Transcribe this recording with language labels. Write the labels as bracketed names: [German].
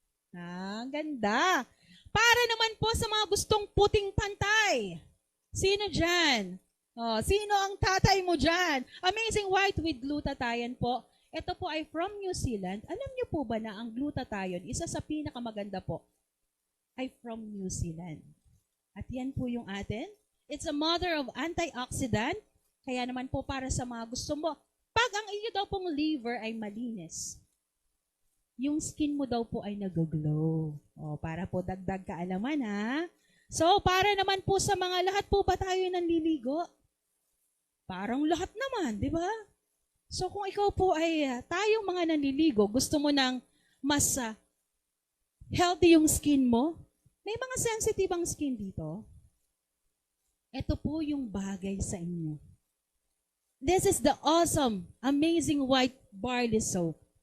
[Filipino] Ang ganda. Para naman po sa mga gustong puting pantay. Sino dyan? Oh, sino ang tatay mo dyan? Amazing White with Glutathione po. Ito po ay from New Zealand. Alam niyo po ba na ang glutathione, isa sa pinakamaganda po, ay from New Zealand. At yan po yung atin. [English] It's a mother of antioxidant. [Filipino] Kaya naman po para sa mga gusto mo, pag ang iyo daw pong liver ay malinis, yung skin mo daw po ay nag-glow. O, para po dagdag kaalaman ha. So, para naman po sa mga lahat po ba tayo nanliligo? Parang lahat naman, di ba? So, kung ikaw po ay tayong mga nanliligo, gusto mo ng mas healthy yung skin mo, may mga sensitive ang skin dito. Ito po yung bagay sa inyo. [English] This is the awesome, amazing white barley soap.